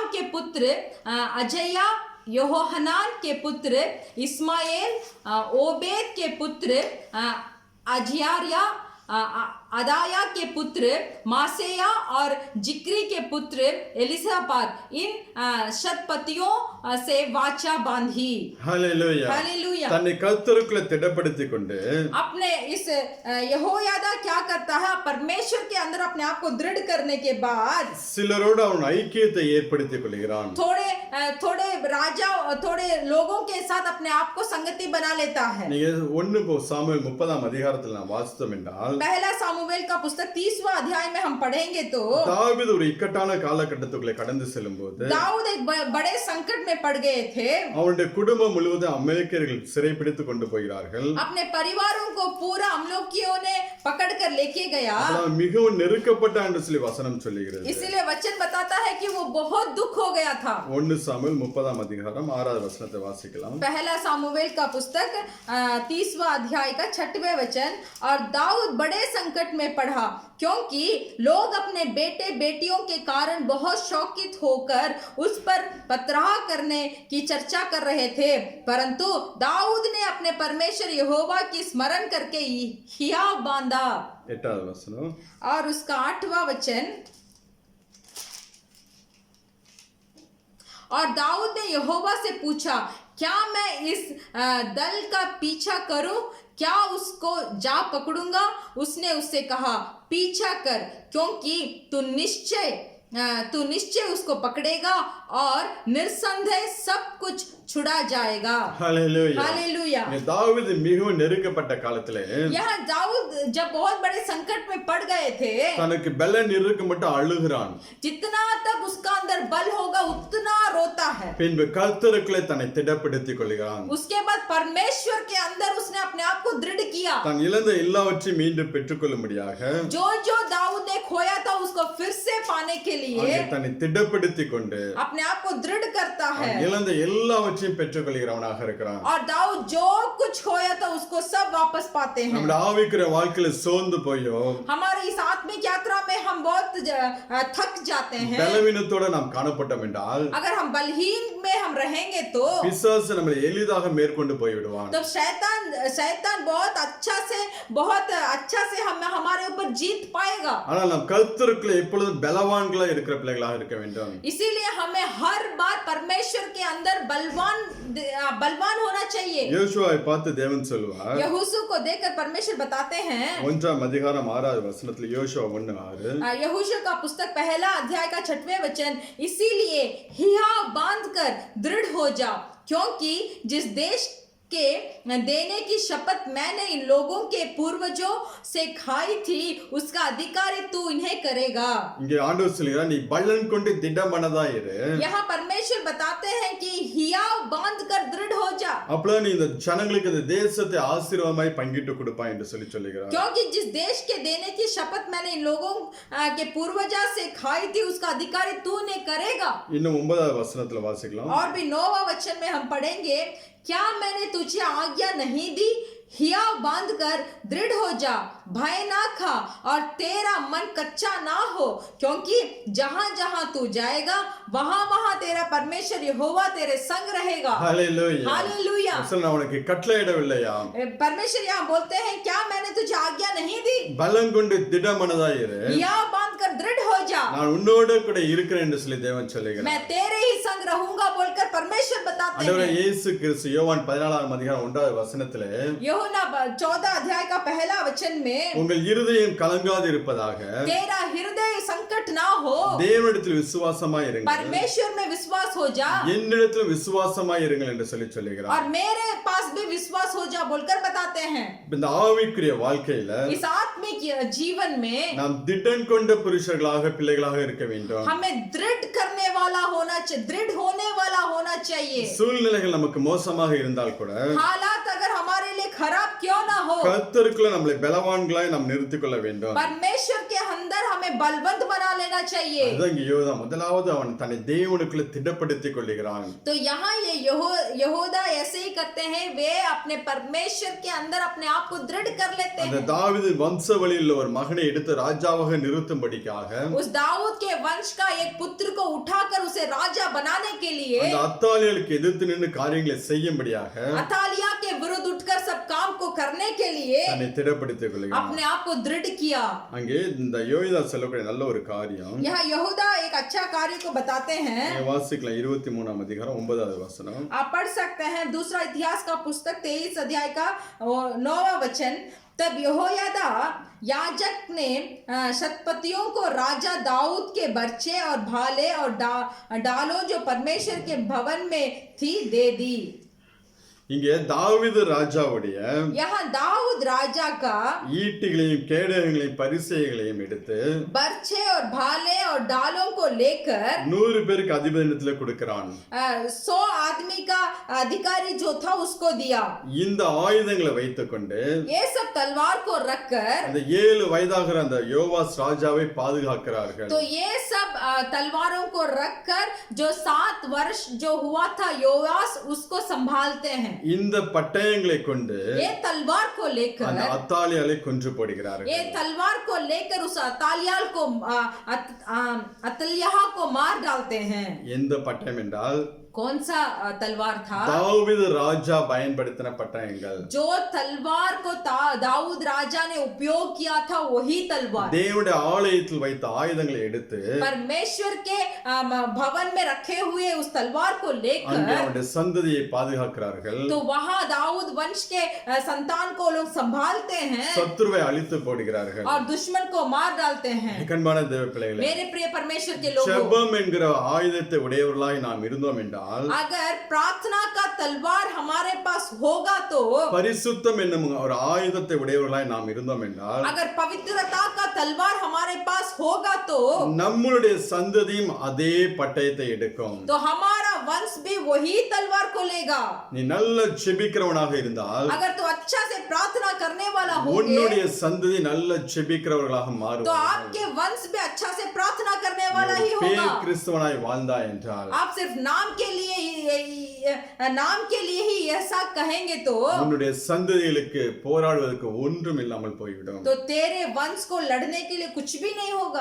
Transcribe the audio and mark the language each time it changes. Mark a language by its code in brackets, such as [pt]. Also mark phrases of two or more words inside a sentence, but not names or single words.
[hi] के पुत्र अजया, यहोहनान के पुत्र इस्माएल, ओबेद के पुत्र अजियारिया, अदाया के पुत्र मासेया और जिक्री के पुत्र एलिसापात, इन शतपतियों से वाचा बांधी। [ta] ஹல்லேலூயா. [hi] हालेलुया। [ta] தன்னை கர்த்தருக்குள்ள திடப்படுத்திக் கொண்டு [hi] अपने इस यहोयादा क्या करता है? परमेश्वर के अंदर अपने आप को दृढ़ करने के बाद [ta] சிலரோடு அவன் ஐக்கியத்தை ஏற்படுத்திக் கொள்கிறான். [hi] थोड़े राजा, थोड़े लोगों के साथ अपने आप को संगति बना लेता है। [ta] நீங்க 1 சாமுவேல் 30ஆம் அதிகாரத்தில் நாம் வாசித்தோம் என்றால் [hi] पहला सामुवेल का पुस्तक 30वां अध्याय में हम पढ़ेंगे तो [ta] தாவீது ஒரு இக்கட்டான காலகட்டத்துக்குள்ளே கடந்து செல்லும்போது [hi] दाऊद एक बड़े संकट में पड़ गए थे। [ta] அவனுடைய குடும்பம் முழுவதும் அமெரிக்கர்கள் சிறைப்பிடித்துக் கொண்டு போகிறார்கள். [hi] अपने परिवारों को पूरा अमलोकियों ने पकड़कर लेके गया। [ta] அவன் மிகவும் நெருக்கப்பட்டான் என்று சொல்லி வசனம் சொல்லுகிறது. [hi] इसीलिए वचन बताता है कि वो बहुत दुख हो गया था। [ta] 1 சாமுவேல் 30ஆம் அதிகாரம் 6வது வசனத்தை வாசிக்கலாம். [hi] पहला सामुवेल का पुस्तक 30वां अध्याय का 6वें वचन। और दाऊद बड़े संकट में पड़ा, क्योंकि लोग अपने बेटे बेटियों के कारण बहुत शौकित होकर उस पर पथराव करने की चर्चा कर रहे थे, परंतु दाऊद ने अपने परमेश्वर यहोवा की स्मरण करके हियाव बांधा। [ta] 8வது வசனம். [hi] और उसका 8वां वचन। और दाऊद ने यहोवा से पूछा, क्या मैं इस दल का पीछा करूं? क्या उसको जा पकड़ूंगा? उसने उससे कहा, पीछा कर, क्योंकि तू निश्चय उसको पकड़ेगा और निस्संदेह सब कुछ छुड़ा जाएगा। [ta] ஹல்லேலூயா. [hi] हालेलुया। [ta] இங்க தாவீது மிகவும் நெருக்கப்பட்ட காலத்திலே [hi] यहाँ दाऊद जब बहुत बड़े संकट में पड़ गए थे, [ta] தனக்கு பலன் இருக்க மட்டும் அழுகிறான். [hi] जितना तक उसका अंदर बल होगा उतना रोता है। [ta] பின்பு கர்த்தருக்குள்ளே தன்னை திடப்படுத்திக் கொள்கிறான். [hi] उसके बाद परमेश्वर के अंदर उसने अपने आप को दृढ़ किया। [ta] தான் இழந்த எல்லாவற்றையும் மீண்டும் பெற்றுக்கொள்ளும்படியாக [hi] जो दाऊद ने खोया था उसको फिर से पाने के लिए [ta] அங்கே தன்னை திடப்படுத்திக் கொண்டு [hi] अपने आप को दृढ़ करता है। [ta] இழந்த எல்லாவற்றையும் பெற்றுக்கொள்கிறவனாக இருக்கிறான். [hi] और दाऊद जो कुछ खोया था उसको सब वापस पाते हैं। [ta] நம்முடைய ஆவிக்குரிய வாழ்க்கையில சோர்ந்து போயோ [hi] हमारी इस आत्मिक यात्रा में हम बहुत थक जाते हैं। [ta] பலவீனத்தோட நாம் காணப்பட்டோம் என்றால் [hi] अगर हम बलहीन में हम रहेंगे तो [ta] பிசாசு நம்மை எளிதாக மேற்கொண்டு போய் விடுவான். [hi] तब शैतान बहुत अच्छा से हमारे ऊपर जीत पाएगा। [ta] ஆனால் நாம் கர்த்தருக்குள்ள எப்பொழுதும் பலவான்களா இருக்கிற பிள்ளைகளாக இருக்க வேண்டும். [hi] इसीलिए हमें हर बार परमेश्वर के अंदर बलवान होना चाहिए। [ta] யோசுவாவை பார்த்து தேவன் சொல்லுவார். [hi] यहोशू को देखकर परमेश्वर बताते हैं, [ta] 1ஆம் அதிகாரம் 6வது வசனத்துல யோசுவா 1:6. [hi] यहोशू का पुस्तक पहला अध्याय का 6वें वचन। इसीलिए हियाव बांधकर दृढ़ हो जा, क्योंकि जिस देश के देने की शपथ मैंने इन लोगों के पूर्वजों से खाई थी उसका अधिकारी तू इन्हें करेगा। [ta] இங்கே ஆண்டவர் சொல்கிறார், நீ பலன் கொண்டு திடமனதா இரு. [hi] यहाँ परमेश्वर बताते हैं कि हियाव बांधकर दृढ़ हो जा। [ta] அப்பொழுது நீ இந்த ஜனங்களுக்கு இந்த தேசத்தை ஆசீர்வாதமாய் பங்கிட்டு கொடுப்பாய் என்று சொல்லுகிறார். [hi] क्योंकि जिस देश के देने की शपथ मैंने इन लोगों के पूर्वजा से खाई थी उसका अधिकारी तूने करेगा. [ta] இன்னும் 9வது வசனத்துல வாசிக்கலாம். [hi] और भी 9वां वचन में हम पढ़ेंगे, क्या मैंने तुझे आज्ञा नहीं दी, हियाव बांध कर दृढ़ हो जा, भय ना खा और तेरा मन कच्चा ना हो, क्योंकि जहां जहां तू जाएगा वहां वहां तेरा परमेश्वर यहोवा तेरे संग रहेगा. [ta] ஹalleluya. [hi] हालेलुया. [ta] நான் உனக்கு கட்டளையிடவில்லையா? [hi] परमेश्वर यहाँ बोलते हैं, क्या मैंने तुझे आज्ञा नहीं दी, [ta] பலம் கொண்டு திடமனதாய் இரு, [hi] हियाव बांध कर दृढ़ हो जा, [ta] நான் உன்னோடு கூட இருக்கிறேன் என்று சொல்லி தேவன் சொல்லுகிறார். [hi] मैं तेरे ही संग रहूंगा बोलकर परमेश्वर बताते [ta] ஆண்டவரே [hi] हैं. [ta] இயேசு கிறிஸ்து யோவான் 14ஆம் அதிகாரம் 1வது வசனத்திலே [hi] यूहन्ना 14 अध्याय का पहला वचन में, [ta] உங்கள் இருதயம் கலங்காது இருப்பதாக [hi] तेरा हृदय संकट ना हो, [ta] தேவனிடத்தில் விசுவாசமாய் இருங்கள், [hi] परमेश्वर में विश्वास हो जा [ta] என்னிடத்தில் விசுவாசமாய் இருங்கள் என்று சொல்லி சொல்லுகிறார். [hi] और मेरे पास भी विश्वास हो जा बोलकर बताते हैं. [ta] இந்த ஆவிக்குரிய வாழ்க்கையில [hi] इस आत्मिक जीवन में [ta] நாம் திடன் கொண்ட புருஷர்களாக பிள்ளைகளாக இருக்க வேண்டும். [hi] हमें दृढ़ करने वाला होना चाहिए, दृढ़ होने वाला होना चाहिए. [ta] சூழ்நிலைகள் நமக்கு மோசமாக இருந்தால் கூட [hi] हालात अगर हमारे लिए खराब क्यों ना हो, [ta] கர்த்தருக்குள்ள நம்மளை பலவான்களாய் நாம் நிறுத்திக் கொள்ள வேண்டும். [hi] परमेश्वर के अंदर हमें बलवंत बना लेना चाहिए. [ta] அதுதான் இங்க யோதா முதலாவது அவன் தன்னை தேவனுக்குள்ள திடப்படுத்திக் கொள்கிறான். [hi] तो यहाँ ये यहूदा ऐसे ही करते हैं, वे अपने परमेश्वर के अंदर अपने आप को दृढ़ कर लेते [ta] அந்த [hi] हैं. [ta] தாவீது வம்சவழியில் ஒரு மகனை எடுத்து ராஜாவாக நிறுத்தும்படிக்காக [hi] उस दाऊद के वंश का एक पुत्र को उठाकर उसे राजा बनाने के लिए, [ta] அந்த அத்தாலியலுக்கு எதிர்த்து நின்று காரியங்களை செய்யும்படியாக [hi] अतालिया के विरुद्ध उठकर सब काम को करने के लिए [ta] தன்னை திடப்படுத்திக் கொள்கிறான். [hi] अपने आप को दृढ़ किया. [ta] அங்கே இந்த யோதா சொல்லக்கூடிய நல்ல ஒரு காரியம் [hi] यहाँ यहूदा एक अच्छा कार्य को बताते हैं. [ta] நீங்க வாசிக்கலாம் 23ஆம் அதிகாரம் 9வது வசனம். [hi] आप पढ़ सकते हैं दूसरा इतिहास का पुस्तक 23 अध्याय का 9वां वचन. तब यहोयादा याजक ने शतपतियों को राजा दाऊद के बच्चे और भाले और डालों जो परमेश्वर के भवन में थी दे दी. [ta] இங்கே தாவீது ராஜாவுடைய [hi] यहाँ दाऊद राजा का [ta] ஈட்டிகளையும் கேடகங்களையும் பரிசைகளையும் எடுத்து [hi] बर्छे और भाले और डालों को लेकर [ta] 100 பேருக்கு அதிபதியிடத்துல கொடுக்கிறான். [hi] 100 आदमी का अधिकारी जो था उसको दिया. [ta] இந்த ஆயுதங்களை வைத்துக்கொண்டு [hi] ये सब तलवार को रखकर, [ta] அந்த 7 வயதாகிற அந்த யோவாஸ் ராஜாவை பாதுகாக்கிறார்கள். [hi] तो ये सब तलवारों को रखकर जो 7 वर्ष जो हुआ था योआस उसको संभालते हैं. [ta] இந்த பட்டயங்களை கொண்டு [hi] ये तलवार को [ta] அந்த [hi] लेकर, [ta] அத்தாலியாலை கொன்று போடுகிறார்கள். [hi] ये तलवार को लेकर उस अतालियाल को अतल्याह को मार डालते हैं. [ta] எந்த பட்டயம் என்றால் [hi] कौन सा तलवार था? [ta] தாவீது ராஜா பயன்படுத்தின பட்டயங்கள். [hi] जो तलवार को दाऊद राजा ने उपयोग किया था वही तलवार [ta] தேவனுடைய ஆலயத்தில் வைத்த ஆயுதங்களை எடுத்து [hi] परमेश्वर के भवन में रखे हुए उस तलवार को [ta] அங்கே [hi] लेकर, [ta] அவருடைய சந்ததியை பாதுகாக்கிறார்கள். [hi] तो वहां दाऊद वंश के संतान को लोग संभालते हैं [ta] சத்துருவை அழித்து போடுகிறார்கள். [hi] और दुश्मन को मार डालते हैं. [ta] கண்பான தேவ பிள்ளைகளே, [hi] मेरे प्रिय परमेश्वर के लोगों, [ta] ஜெபம் என்கிற ஆயுதத்தை உடையவர்களாய் நாம் இருந்தோம் என்றால், [hi] अगर प्रार्थना का तलवार हमारे पास होगा तो, [ta] பரிசுத்தம் என்னும் ஒரு ஆயுதத்தை உடையவர்களாய் நாம் இருந்தோம் என்றால், [hi] अगर पवित्रता का तलवार हमारे पास होगा तो [ta] நம்மளுடைய சந்ததியும் அதே பட்டயத்தை எடுக்கும். [hi] तो हमारा वंश भी वही तलवार को लेगा. [ta] நீ நல்ல ஜெபிக்கிறவனாக இருந்தால் [hi] अगर तो अच्छा से प्रार्थना करने वाला होगे [ta] உன்னுடைய சந்ததி நல்ல ஜெபிக்கிறவர்களாக [hi] तो [ta] மாறுவார்கள். [hi] आपके वंश भी अच्छा से प्रार्थना करने वाला ही [ta] பேர் [hi] होगा. [ta] கிறிஸ்தவனாய் வாழ்ந்தாய் என்றால் [hi] आप सिर्फ नाम के लिए ही ऐसा कहेंगे तो [ta] உன்னுடைய சந்ததிகளுக்கு போராடுவதற்கு ஒன்றும் இல்லாமல் போய்விடும். [hi] तो तेरे वंश को लड़ने के लिए कुछ भी नहीं होगा.